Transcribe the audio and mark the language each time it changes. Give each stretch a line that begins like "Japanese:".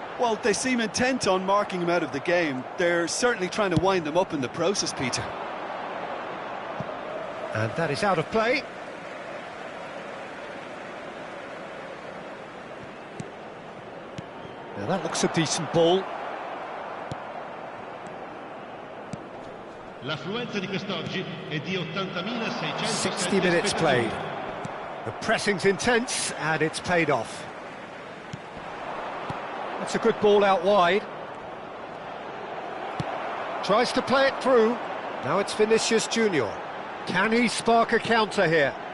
English: Well, they seem intent on marking him out of the game. They're certainly trying to wind them up in the process, Peter. And that is out of play. Now that looks a decent ball.
Italian: L'affluenza di quest'oggi è di 80.607
English: 60 minutes played. The pressing's intense and it's paid off. That's a good ball out wide. Tries to play it through. Now it's Vinicius Junior. Can he spark a counter here?